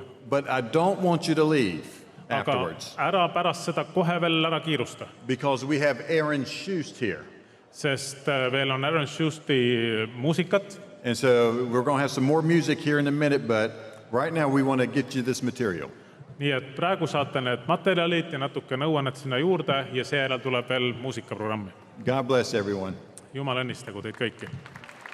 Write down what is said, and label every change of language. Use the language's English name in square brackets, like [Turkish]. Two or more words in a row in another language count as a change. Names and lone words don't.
[English] But I don't want you to leave [Estonian] Aga [English] afterwards [Estonian] ära pärast seda kohe veel ära kiirusta, [English] because we have Aaron Schust here. [Estonian] sest veel on Aaron Schusti muusikat. [English] And so we're going to have some more music here in a minute, but right now we want to get you this material. [Estonian] Nii et praegu saate need materjalid ja natuke nõuannet sinna juurde ja seejärel tuleb veel muusikaprogrammi. [English] God bless everyone. [Estonian] Jumal õnnistagu teid kõiki.